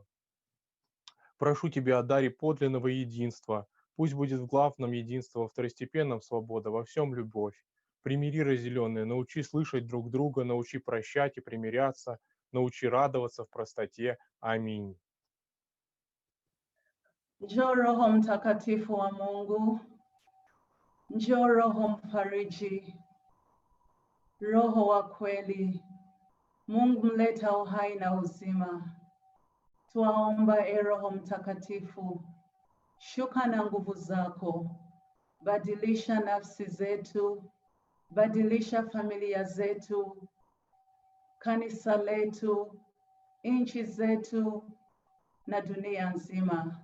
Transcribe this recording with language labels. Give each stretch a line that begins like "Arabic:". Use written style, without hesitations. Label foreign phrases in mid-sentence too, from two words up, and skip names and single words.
Russian: Прошу Тебя о даре подлинного единства. Пусть будет в главном единство, во второстепенном свобода, во всем любовь. Примири разделенные, научи слышать друг друга, научи прощать и примиряться, научи радоваться в простоте. Аминь.
Swahili: Njoo Roho Mtakatifu wa Mungu, njoo Roho Mfariji, Roho wa kweli, Mungu mleta uhai na uzima. Twaomba Roho Mtakatifu, shuka na nguvu zako, badilisha nafsi zetu, badilisha familia zetu, kanisa letu, nchi zetu na dunia nzima.